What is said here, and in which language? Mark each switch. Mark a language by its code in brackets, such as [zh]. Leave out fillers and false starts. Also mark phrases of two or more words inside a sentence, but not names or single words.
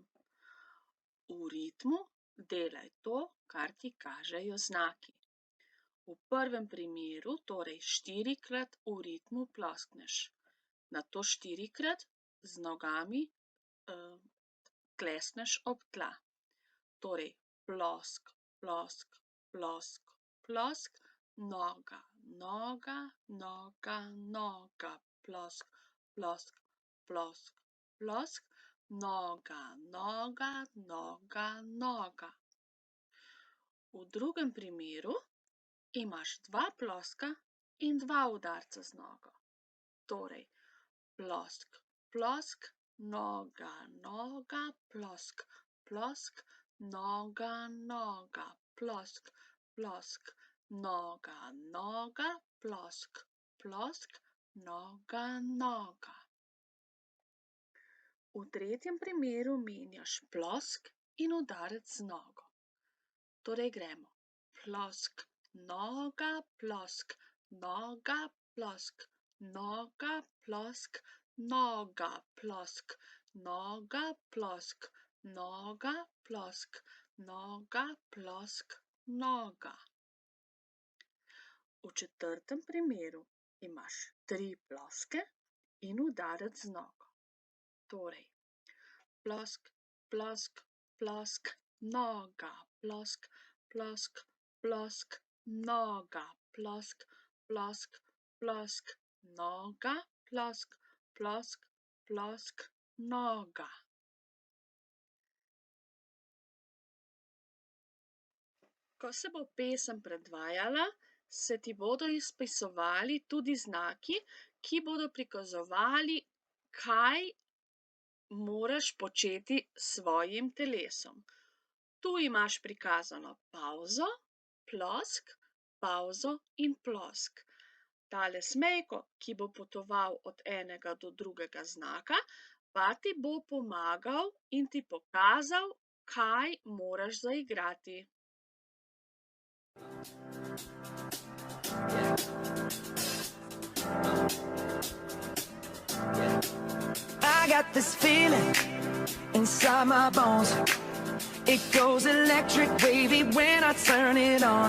[sl] V ritmu delaj to, kar ti kažejo znaki. V prvem primeru torej 4-krat v ritmu ploskneš, nato 4-krat z nogami tlesneš ob tla. Torej plosk, plosk, plosk, plosk, noga, noga, noga, noga, plosk, plosk, plosk, plosk, noga, noga, noga, noga. V drugem primeru imaš 2 ploska in 2 udarca z nogo. Torej plosk, plosk, noga, noga, plosk, plosk, noga, noga, plosk, plosk, noga, noga, plosk, plosk, noga, noga. V tretjem primeru menjaš plosk in udarec z nogo. Torej gremo plosk, noga, plosk, noga, plosk, noga, plosk, noga, plosk, noga, plosk, noga, plosk, noga, plosk, noga. V četrtem primeru imaš 3 ploske in udarec z nogo. Torej plosk, plosk, plosk, noga, plosk, plosk, plosk, noga, plosk, plosk, plosk, noga, plosk, plosk, plosk, noga. Ko se bo pesem predvajala, se ti bodo izpisovali tudi znaki, ki bodo prikazovali, kaj moraš početi s svojim telesom. Tu imaš prikazano pavzo, plosk, pavzo in plosk. Tale smejko, ki bo potoval od enega do drugega znaka, pa ti bo pomagal in ti pokazal, kaj moraš zaigrati. [en] I got this feeling inside my bones. It goes electric wavy when I turn it on.